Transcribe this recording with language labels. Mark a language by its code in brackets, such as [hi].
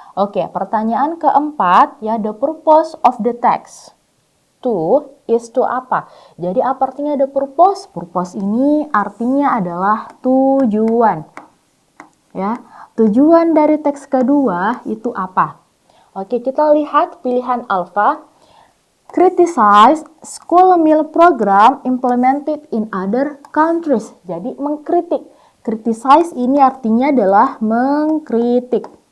[id] Oke, pertanyaan keempat ya, [en] the purpose of the text. Is to apa? [id] Jadi apa artinya the purpose? Purpose ini artinya adalah tujuan. Ya, tujuan dari teks kedua itu apa? Oke, kita lihat pilihan alfa. [en] Criticize school meal program implemented in other countries. [id] Jadi mengkritik. Criticize ini artinya adalah mengkritik.